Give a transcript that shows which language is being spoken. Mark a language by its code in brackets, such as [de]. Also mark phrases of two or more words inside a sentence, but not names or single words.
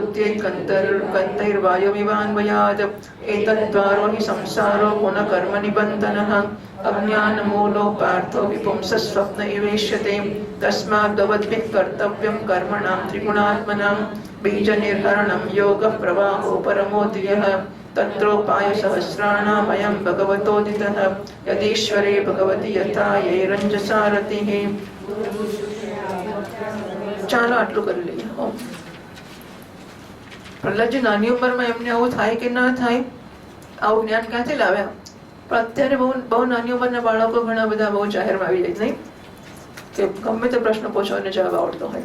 [sa] बुद्ध्यैर्गन्तैर्वायुमिवान्वयात् एतद्द्वारो हि संसारो गुणकर्मनिबन्धनः अज्ञानमूलो पार्थो विपुंसस्वप्न इवेष्यते तस्माद्भवद्भिः कर्तव्यं कर्मणां त्रिगुणात्मनां बीजनिर्हरणं योगः प्रवाहो परमोऽधियः तत्रोपायसहस्राणामयं भगवतोदितः यदीश्वरे भगवति यथा ये रञ्जसारथिः. [gu] ચાલો આટલું કરી લઈએ. પ્રહલાદજી નાની ઉંમરમાં એમને આવું થાય કે ના થાય, આવું જ્ઞાન ક્યાંથી લાવ્યા? પણ અત્યારે બહુ નાની ઉંમરના બાળકો ઘણા બધા બહુ જાહેરમાં આવી જાય, નહીં કે ગમે તે પ્રશ્ન પૂછો અને જવાબ આવડતો હોય.